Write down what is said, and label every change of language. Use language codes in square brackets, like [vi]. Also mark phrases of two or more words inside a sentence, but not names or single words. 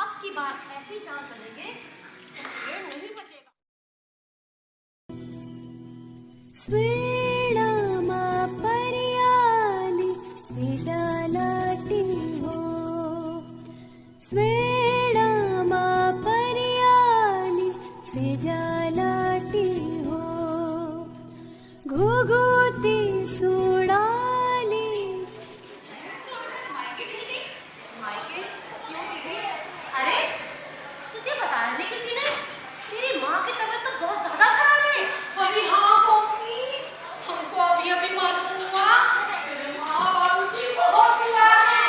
[hi] की बार ऐसी चाल चलेंगे ये नहीं बचेगा। [gbm] स्वीणामा पर्याली विजालाती हो, स्वीणामा पर्याली विजालाती हो, घुघुती सुडाली। [hi] मायके क्यों दीदी? अरे तुझे बताया नहीं किसी ने? तेरी माँ की तबीयत तो बहुत ज्यादा खराब है। अरे हाँ मम्मी, हमको अभी अभी मालूम हुआ मेरे माँ बाबूजी बहुत बीमार हैं।